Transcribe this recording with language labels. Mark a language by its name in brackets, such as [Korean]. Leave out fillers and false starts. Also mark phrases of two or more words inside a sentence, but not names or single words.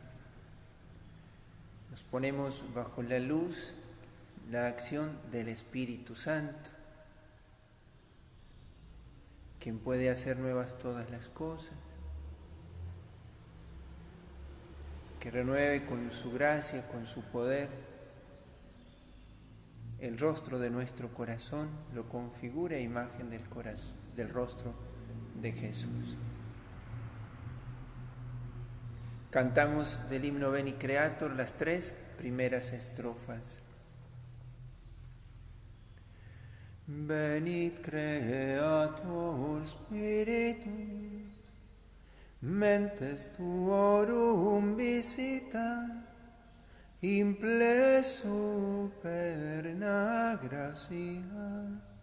[Spanish] Nos ponemos bajo la luz, la acción del Espíritu Santo, quien puede hacer nuevas todas las cosas, que renueve con su gracia, con su poder, el rostro de nuestro corazón, lo configura a imagen del corazón, del rostro de Jesús. Cantamos del himno Veni Creator las 3 primeras estrofas. [Latin] Venit Creator Spiritus, mentes tuorum visita, imple superna gratia,